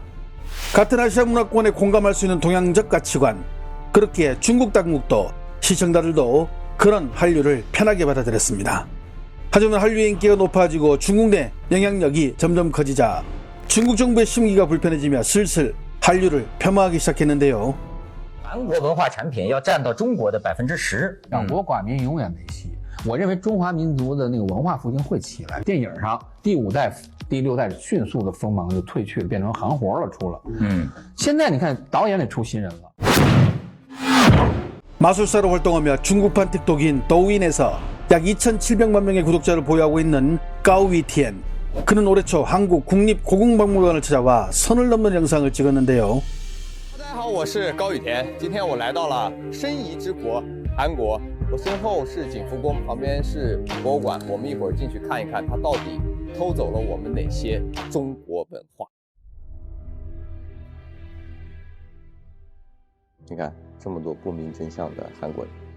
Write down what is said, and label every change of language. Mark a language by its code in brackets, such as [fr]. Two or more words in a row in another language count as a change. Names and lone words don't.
[ko] 같은 아시아 문화권에 공감할 수 있는 동양적 가치관, 그렇기에 중국 당국도 시청자들도 그런 한류를 편하게 받아들였습니다. 하지만 한류의 인기가 높아지고 중국 내 영향력이 점점 커지자 중국 정부의 심기가 불편해지며 슬슬 한류를 폄하하기 시작했는데요. [zh] 韩国文化产品要占到中国的10%，两国寡民永远没戏。我认为中华民族的那个文化复兴会起来。电影上第5代、第6代迅速的锋芒就褪去了，变成行活了，出了。现在你看导演得出新人了。 [ko] 마술사로 활동하며 중국판 틱톡인 더우인에서 약 2,700만 명의 구독자를 보유하고 있는 까오위티엔. 그는 올해 초 한국 국립고궁박물관을 찾아와 선을 넘는 영상을 찍었는데요. [zh] 大家好，我是高雨田。今天我来到了申遗之国韩国，我身后是景福宫，旁边是博物馆。我们一会儿进去看一看，它到底偷走了我们哪些中国文化。你看，这么多不明真相的韩国人。